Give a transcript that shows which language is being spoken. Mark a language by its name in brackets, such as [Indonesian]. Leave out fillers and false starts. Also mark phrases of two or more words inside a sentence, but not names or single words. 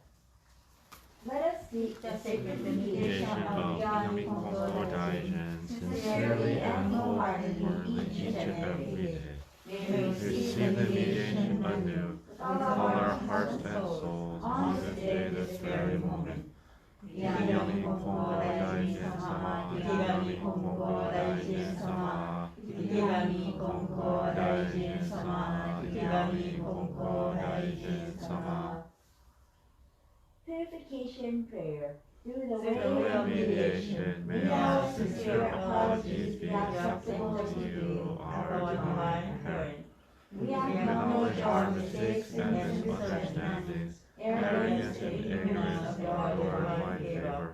[English] Let us seek the sacred mediation of Yami Konko Daijin sincerely and wholeheartedly each and every day. May we receive the mediation anew with all our hearts and souls on this day, this very moment. Yami Konko Daijin Sama, Yami Konko Daijin Sama, Yami Konko Daijin Sama, Yami Konko Daijin Sama. Purification Prayer. Through the Through way of mediation, may our sincere apologies be acceptable to you, our divine parent. We Acknowledge our mistakes and misunderstandings, arrogance and ignorance of your divine favor.